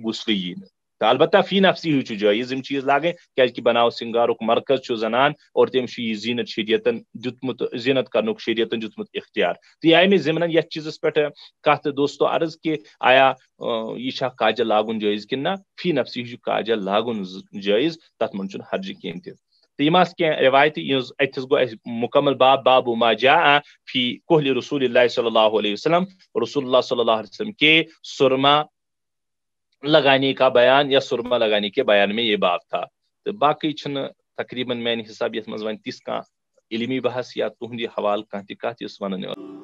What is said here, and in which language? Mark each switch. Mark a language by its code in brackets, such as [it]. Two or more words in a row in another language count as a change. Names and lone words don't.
[ks] غسلٕے یی نہٕ تہٕ البتہ [ar] فی نفسی [ks] ہیوٗ چھُ جٲیز یِم چیٖز لاگٕنۍ کیازکہِ بناو سِنگارُک مرکز چھُ زنان اور تٔمِس چھُ یہِ زیٖنت شریعتن دیُتمُت زیٖنت کرنُک شریعتن دیُتمُت اختیار تہٕ یہِ آیہِ مےٚ ضمنن یتھ چیٖزس پٮ۪ٹھ کتھ دوستو عرض کہِ آیا یہِ چھا کاجل لاگُن جٲیز کِنہٕ نہ [ar] فی نفسی [ks] چھُ کاجل لاگُن جٲیز تتھ منٛز چھُنہٕ حرجہِ کینٛہہ تہِ تہٕ یِم آسہٕ کینٛہہ رِوایتہٕ یُس اتھس گوٚو اسہِ مُکمل [ar] بابو ما جاء فی قول رسول اللہ صلی اللہ علیہ وسلم رسول اللہ صلی اللہ علیہ وسلم [ur] کے سرما لگانے کا بیان یا سرما لگانے کے بیان میں یہ باب تھا تو [ks] باقی چھنہٕ تقریباً میانہِ حساب یتھ منٛز وۄنۍ تِژھ کانٛہہ علمی بحث یا تُہُنٛد یہِ حوالہٕ کانٛہہ تہِ کتھ یُس ونان